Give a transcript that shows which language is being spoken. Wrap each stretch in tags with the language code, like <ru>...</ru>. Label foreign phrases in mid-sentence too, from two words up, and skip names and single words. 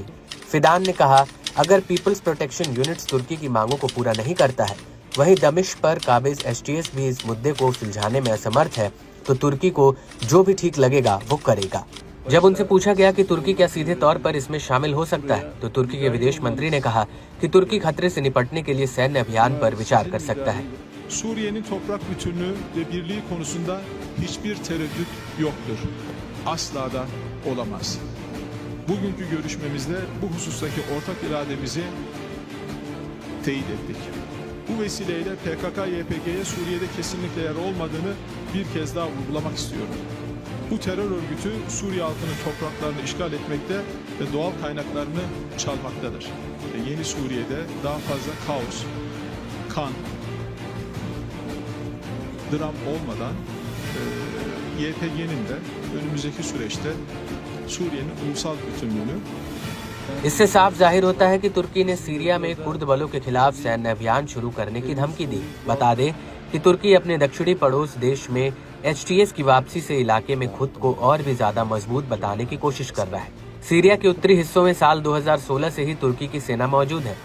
<hi>फिदान ने कहा, अगर पीपल्स प्रोटेक्शन यूनिट्स तुर्की की मांगों को पूरा नहीं करता है, वहीं दमिश्क पर काबिज HTS भी इस मुद्दे को सुलझाने में असमर्थ है, तो तुर्की को जो भी ठीक लगेगा वो करेगा। जब उनसे पूछा गया कि तुर्की क्या सीधे तौर पर इसमें शामिल हो सकता है, तो तुर्की के विदेश मंत्री ने कहा कि तुर्की खतरे से निपटने के लिए सैन्य अभियान पर विचार कर सकता है।</hi> <tr>Suriye'nin toprak bütünlüğü ve birliği konusunda hiçbir tereddüt yoktur. Asla da olamaz. Bugünkü görüşmemizde bu husustaki ortak irademizi teyit ettik. Bu vesileyle PKK-YPG'ye Suriye'de kesinlikle yer olmadığını bir kez daha vurgulamak istiyorum. Bu terör örgütü Suriye halkının topraklarını işgal etmekte ve doğal kaynaklarını çalmaktadır. Ve yeni Suriye'de daha fazla kaos, kan, dram olmadan YPG'nin de önümüzdeki süreçte Suriye'nin ulusal bütünlüğünü</tr> <hi>इससे साफ जाहिर होता है कि तुर्की ने सीरिया में कुर्द बलों के खिलाफ सैन्य अभियान शुरू करने की धमकी दी। बता दें कि तुर्की अपने दक्षिणी पड़ोस देश में HTS की वापसी से इलाके में खुद को और भी ज्यादा मजबूत बताने की कोशिश कर रहा है। सीरिया के उत्तरी हिस्सों में साल 2016 से ही तुर्की की सेना मौजूद है।</hi>